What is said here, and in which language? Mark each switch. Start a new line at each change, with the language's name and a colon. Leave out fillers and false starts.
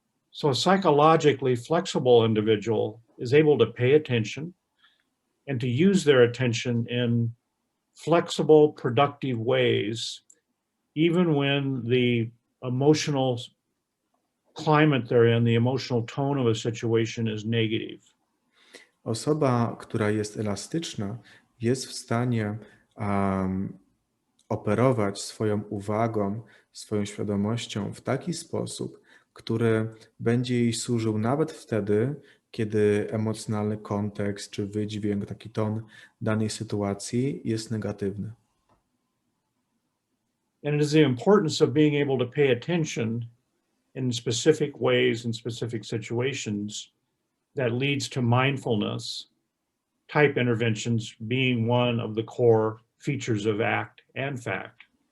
English: So a psychologically flexible individual is able to pay attention and to use their attention in flexible, productive ways, even when the emotional climate they're in, the emotional tone of a situation is negative.
Polish: Osoba, która jest elastyczna, jest w stanie operować swoją uwagą, swoją świadomością w taki sposób, który będzie jej służył nawet wtedy, kiedy emocjonalny kontekst czy wydźwięk, taki ton danej sytuacji jest negatywny.
English: And it is the importance of being able to pay attention in specific ways in specific situations that leads to mindfulness type interventions being one of the core features of ACT and FACT.